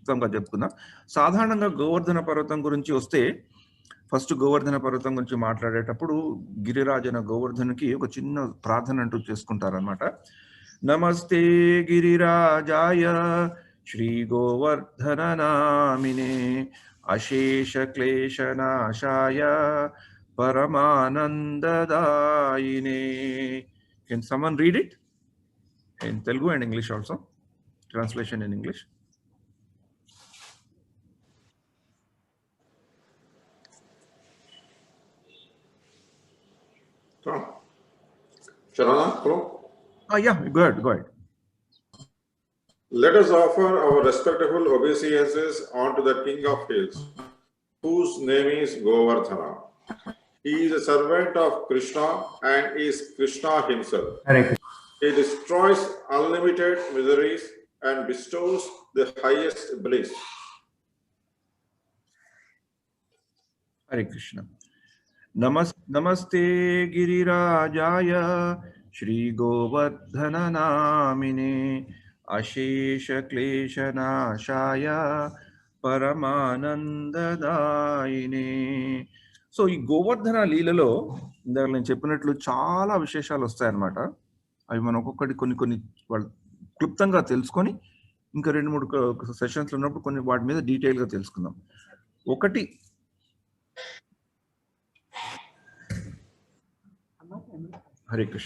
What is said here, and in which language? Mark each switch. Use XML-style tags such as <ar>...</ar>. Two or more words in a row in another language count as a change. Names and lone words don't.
<te>సాధారణంగా గోవర్ధన పర్వతం గురించి వస్తే ఫస్ట్ గోవర్ధన పర్వతం గురించి మాట్లాడేటప్పుడు గిరిరాజన గోవర్ధనుకి ఒక చిన్న ప్రార్థన అంటూ చేసుకుంటారనమాట.</te> <sa>నమస్తే గిరిరాజాయ శ్రీ గోవర్ధన నామినే అశేష క్లేశనాశాయ పరమానందదాయినే.</sa> <en>can someone read it in Telugu and English also? Translation in English. Sharana, hello. Yeah, go ahead. Let us offer our respectful obeisances unto the King of Hills, whose name is Govardhana. He is a servant of Krishna and is Krishna himself. He destroys unlimited miseries and bestows the highest bliss. Hare Krishna.</en> <sa>नमस्ते गिरिराजाय श्री गोवर्धन नामिने अशेष क्लेश नाशाय परमानन्ददायिने.</sa> <te>సో ఈ గోవర్ధన లీలలో ఇందాక నేను చెప్పినట్లు చాలా విశేషాలు వస్తాయన్నమాట. అవి మనం ఒక్కొక్కటి కొన్ని వాళ్ళు క్లుప్తంగా తెలుసుకొని ఇంకా 2-3 సెషన్స్లో ఉన్నప్పుడు కొన్ని వాటి మీద డీటెయిల్గా తెలుసుకుందాం. ఒకటి, హరే కృష్ణ.</te>